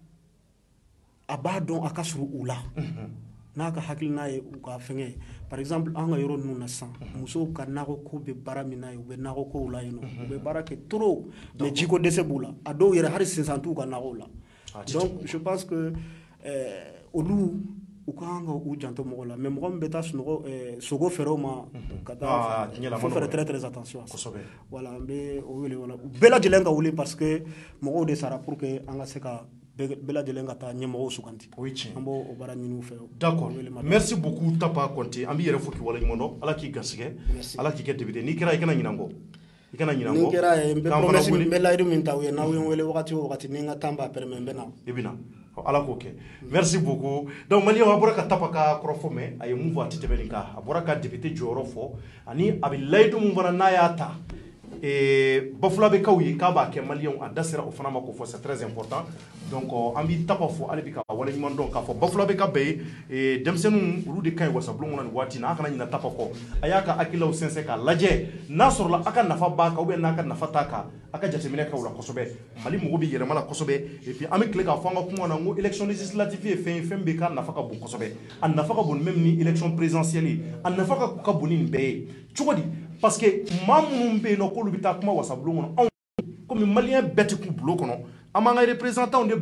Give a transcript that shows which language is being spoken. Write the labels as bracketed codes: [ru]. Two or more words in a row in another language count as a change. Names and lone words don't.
[bm] a b'a dɔn a ka surun u la n'a ka hakilina ye u ka fɛngɛ [fr] par exemple [bm] an ka yɔrɔ ninnu na sisan musow ka nakɔ ko bɛ baara min na ye u bɛ nakɔ kow la yen nɔ u bɛ baara kɛ trop mais jiko dɛsɛ b'u la a dɔw yɛrɛ hali sinsan t'u ka nakɔw la [fr] donc je pense que [bm] olu u ka kan ka u janto mɔgɔ la mais mɔgɔ min bɛ taa sunɔgɔ sogo fɛrɛw ma ka taa [fr] faut faire très très attention voilà [bm] n bɛ o wele wala bɛɛ lajɛlen ka wuli [fr] parce que [bm] mɔgɔw de sara [fr] pour que [bm] an ka se ka bɛɛ lajɛlen ka taa ɲɛmɔgɔw suganti an b'o o baara ɲini u fɛ [fr] d'accord merci beaucoup [bm] Tapa Konte an b'i yɛrɛ fo k'i waleɲuman dɔn ala k'i garisɛgɛ ala k'i kɛ député n'i kɛra i kana ɲinɛ n kɔ i kana ɲinɛ n kɔ ni kɛra ye n bɛ promesse n bɛ layidu min ta u ye n'aw ye n wele wagati o wagati ni n ka temps b'a permet n bɛ na i bɛ na ala k'o kɛ [fr] merci beaucoup donc [bm] maliyɛnw a bɔra ka Tapa ka kɔrɔfɔ mɛn a ye mun fɔ a tɛ tɛmɛ nin kan a bɔra ka député jɔyɔrɔ fɔ ani a bɛ layidu mun fana n'a y'a ta Bafula bɛ kaw ye k'a b'a kɛ maliyɛnw a da sera o fana ma k'o fɔ [fr] c'est très important donc [bm] an b'i Tapa fɔ ale bɛ ka waleɲuman dɔn k'a fɔ Bafula bɛ ka bɛɛ ye denmisɛnninw olu de ka ɲi wasabulon kɔnɔ nin waati in na a kana ɲinɛ Tapa kɔ a y'a ka hakilaw sɛnsɛn k'a lajɛ n'a sɔrɔla a ka nafa b'a kan [fr] ou bien [bm] n'a ka nafa t'a kan a ka jateminɛ kɛ o la kosɛbɛ Mali mago bɛ yɛlɛma la kosɛbɛ [fr] et puis [bm] an bɛ tile k'a fɔ an ka kuma na n ko [fr] élection législative [bm] ye fɛn ye fɛn bɛ k'a nafa ka bon kosɛbɛ a nafa ka bon même ni [fr] élection présidentielle [bm] a nafa ka bon ni nin bɛɛ ye cogo di [fr] parce que [bm] maa minnu bɛ yen nɔ k'olu bɛ taa kuma wasabulon kɔnɔ anw komi maliyɛn bɛɛ tɛ k'u bulon kɔnɔ an b'an ka représentant de